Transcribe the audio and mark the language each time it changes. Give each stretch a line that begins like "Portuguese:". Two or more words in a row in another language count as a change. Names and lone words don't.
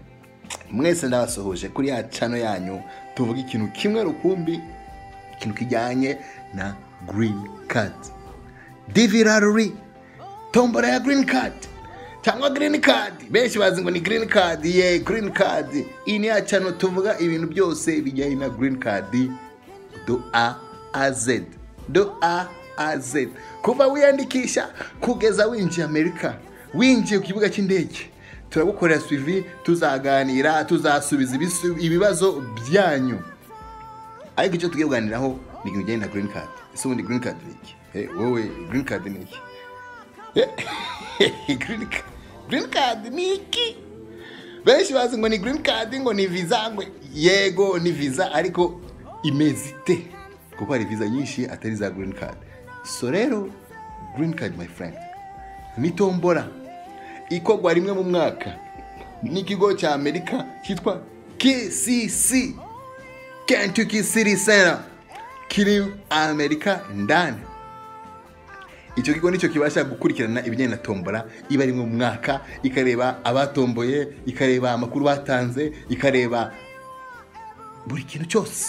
Kinyarwanda: Mwese ndabasuhuje kuri ya channel yanyu tuvuga ikintu kimwe rukumbi, ikintu kijyanye na
English: green card.
Kinyarwanda: Diviraruri, tombora ya green card. Cyangwa
English: green card,
Kinyarwanda: benshi bazi ngo ni
English: green card, green card.
Kinyarwanda: Ini ya channel tuvuga ibintu byose bijyanye na
English: green card
French: do A a Z. Do A a Z.
Kinyarwanda: Kuva wiyandikisha kugeza winjiye Amerika, winjiye ku kibuga cy'indege. Turagukorera suivi, tuzaganira, tuzasubiza ibibazo byanyu. Ariko icyo tugiye kuganiraho ni ibijyanye na
English: green card.
Kinyarwanda: Ese ubundi
English: green card
Kinyarwanda: ni iki? Wowe
English: green card
Kinyarwanda: ni iki?
English: Green card
Kinyarwanda: ni iki? Benshi bazi ngo ni
English: green card,
Kinyarwanda: ngo ni visa, ngo yego ni visa, ariko imezite kuko hari visa nyinshi atari za
English: green card.
Kinyarwanda: So rero
English: green card, my friend,
Kinyarwanda: ni tombora ikogwa rimwe mu mwaka n'ikigo cya Amerika cyitwa KCC, Kentucky City Center, kiri Amerika ndani. Icyo kigo nicyo kibasha gukurikirana ibijyanye na tombora iba rimwe mu mwaka, ikareba abatomboye, ikareba amakuru batanze, ikareba buri kintu cyose.